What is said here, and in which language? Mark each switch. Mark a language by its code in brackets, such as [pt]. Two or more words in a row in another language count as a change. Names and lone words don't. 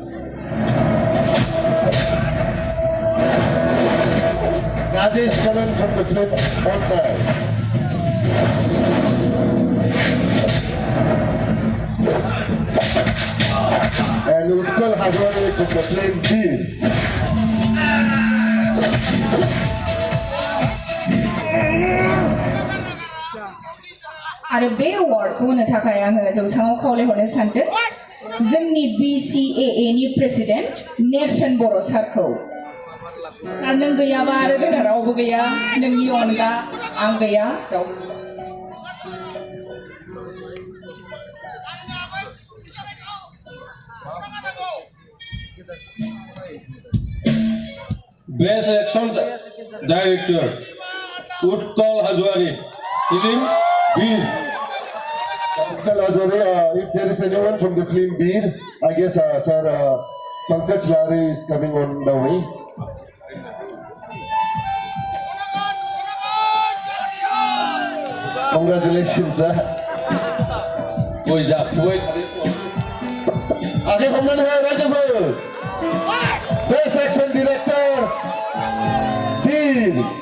[en] Rajesh Kalan from the film Montai. And Utkal Hazwani from the film Beer. [brx] आरो बे अवार्डखौ होनो थाखाय आङो जौसाङाव खावलायहरनो सानदों जोंनि BCAA नि प्रेसिडेन्ट नेरसोन बर' सारखौ सार नों गैयाबा आरो जोंना रावबो गैया नोंनि अनगा आं गैया रावबो [en] Best Action Director Utkal Hazwani film Beer. Utkal Hazwani, if there is anyone from the film Beer, I guess Sir Pankaj Lari is coming on the way. Congratulations, sir. [hi] आगे हमने है राजभर [en] best action director [hi] Beer.